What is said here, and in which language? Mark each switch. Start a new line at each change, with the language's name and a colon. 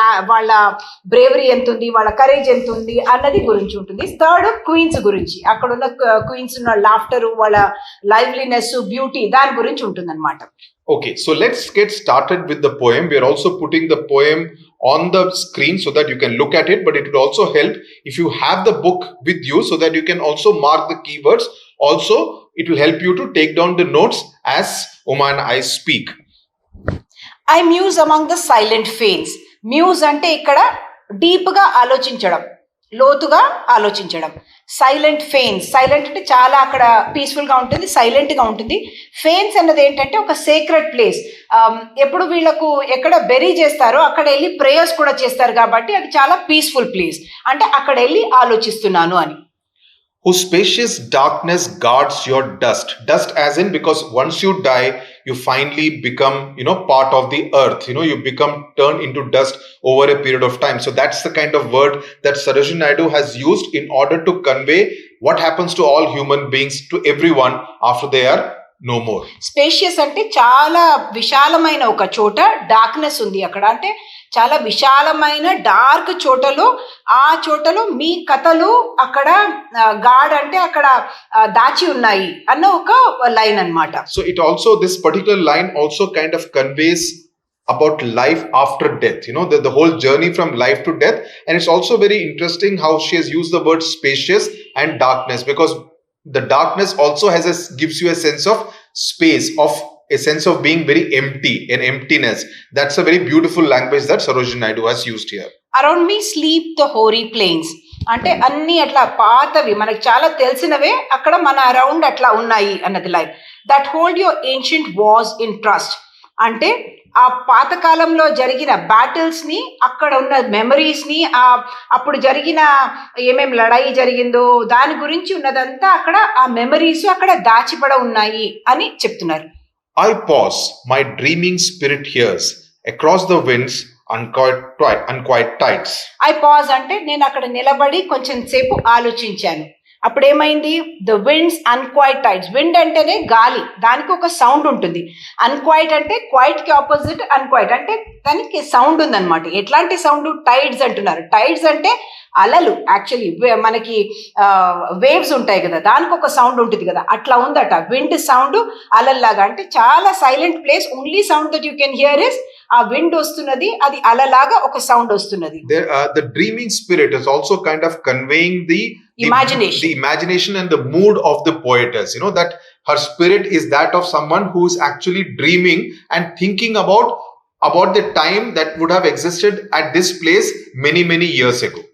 Telugu: వాళ్ళ బ్రేవరీ ఎంత ఉంది, వాళ్ళ కరేజ్ ఎంత ఉంది అన్నది గురించి ఉంటుంది. థర్డ్, క్వీన్స్ గురించి, అక్కడ ఉన్న క్వీన్స్ ఉన్న లాఫ్టర్, వాళ్ళ లైవ్లీనెస్, బ్యూటీ, దాని గురించి ఉంటుంది అనమాట.
English: Okay, so let's get started with the poem. We are also putting the poem on the screen so that you can look at it, but it would also help if you have the book with you so that you can also mark the keywords. Also, it will help you to take down the notes as Uma and I speak. I muse among the silent fanes.
Telugu: Muse అంటే ఇక్కడ deep గా ఆలోచించడం, లోతుగా ఆలోచించడం. Silent ఫెయిన్స్, silent అంటే చాలా అక్కడ peaceful గా ఉంటుంది, సైలెంట్ గా ఉంటుంది. ఫెయిన్స్ అన్నది ఏంటంటే ఒక సేక్రెడ్ ప్లేస్. ఎప్పుడు వీళ్ళకు ఎక్కడ బెరీ చేస్తారో అక్కడ వెళ్ళి ప్రేయర్స్ కూడా చేస్తారు కాబట్టి అది చాలా పీస్ఫుల్ ప్లేస్. అంటే అక్కడ వెళ్ళి ఆలోచిస్తున్నాను అని.
English: Whose spacious darkness guards your dust. Dust as in, because once you die, you finally become, part of the earth. You become turned into dust over a period of time. So that's the kind of word that Sarojini Naidu has used in order to convey what happens to all human beings, to everyone after they are no more.
Telugu: Spacious అంటే చాలా విశాలమైన ఒక చోట, darkness ఉంది అక్కడ అంటే చాలా విశాలమైన డార్క్ చోటలో, ఆ చోటలో మీ కథలు అక్కడ గాడ్ అంటే అక్కడ దాచి ఉన్నాయి అన్న ఒక లైన్ అన్నమాట.
English: So it also, this particular line also kind of conveys about life after death, the whole journey from life to death. And it's also very interesting how she has used the word spacious and darkness, because the darkness also gives you a sense of space, of a sense of being very empty, an emptiness. That's a very beautiful language that Sarojini Naidu has used here. Around me sleep the hoary plains.
Telugu: అంటే అన్ని అట్లా పాతవి మనకు చాలా తెలిసినవే అక్కడ మన around అట్లా ఉన్నాయి అన్నది line.
English: That hold your ancient wars in trust.
Telugu: అంటే ఆ పాతకాలంలో జరిగిన బ్యాటిల్స్ ని, అక్కడ ఉన్న మెమరీస్ ని, అప్పుడు జరిగిన ఏమేమి లడాయి జరిగిందో దాని గురించి ఉన్నదంతా అక్కడ ఆ మెమరీస్ అక్కడ దాచిపడ ఉన్నాయి అని చెప్తున్నారు.
English: I pause, my dreaming spirit hears across the winds unquiet tides. I pause
Telugu: అంటే నేను అక్కడ నిలబడి కొంచెం సేపు ఆలోచించాను. అప్పుడు ఏమైంది?
English: The winds unquiet tides.
Telugu: విండ్ అంటేనే గాలి, దానికి ఒక సౌండ్ ఉంటుంది. అన్క్వైట్ అంటే క్వైట్ కి ఆపోజిట్ అన్క్వైట్ అంటే దానికి సౌండ్ ఉందన్నమాట. ఎట్లాంటి సౌండ్? టైడ్స్ అంటున్నారు. టైడ్స్ అంటే అలలు. యాక్చువల్లీ మనకి వేవ్స్ ఉంటాయి కదా, దానికి ఒక సౌండ్ ఉంటుంది కదా, అట్లా ఉందట. Wind sound అలల్లాగా. అంటే చాలా silent place.
English: only sound that you can hear is
Telugu: ఆ విండ్ వస్తున్నది, అది అలలాగా ఒక సౌండ్ వస్తున్నది.
English: The dreaming spirit is also kind of conveying the imagination and the mood of the poetess. You know that her spirit is that of someone who is actually dreaming and thinking about the time that would have existed at this place many years ago.